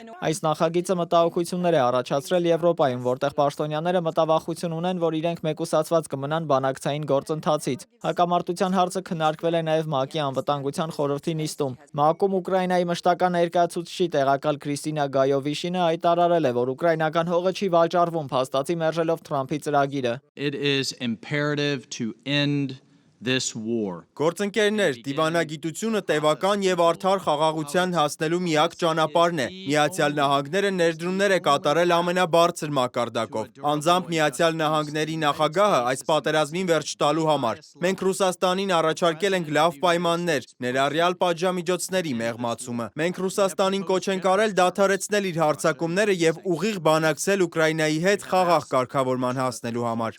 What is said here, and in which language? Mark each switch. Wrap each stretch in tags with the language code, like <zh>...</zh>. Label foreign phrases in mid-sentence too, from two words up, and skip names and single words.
<hy>Այս նախագիծը մտահոգություններ է առաջացրել Եվրոպայում, որտեղ պաշտոնյաները մտավախություն ունեն, որ իրենք մեկուսացված կմնան բանակցային գործընթացից։ Հակամարտության հարցը քննարկվել է նաև ՄԱԿ-ի անվտանգության խորհրդի նիստում։ ՄԱԿ-ում Ուկրաինայի մշտական ներկայացուցիչի տեղակալ Քրիստինա Գայովիշինը հայտարարել է, որ ուկրաինական հողը չի վաճառվում, փաստացի մերժելով Թրամփի ծրագիրը։</hy> <en>It is imperative to end this war.</en> <hy>Գործընկերներ, դիվանագիտությունը տևական եւ արդար խաղաղության հասնելու միակ ճանապարհն է։ Միացյալ Նահանգները ներդրումներ է կատարել ամենաբարձր մակարդակով։ Անձամբ Միացյալ Նահանգների նախագահը այս պատերազմին վերջ տալու համար։ Մենք Ռուսաստանին առաջարկել ենք լավ պայմաններ, ներառյալ պատժամիջոցների մեղմացումը։ Մենք Ռուսաստանին կոչ ենք արել դադարեցնել իր հարձակումները եւ ուղիղ բանակցել Ուկրաինայի հետ խաղաղ կարգավորման հասնելու համար։</hy>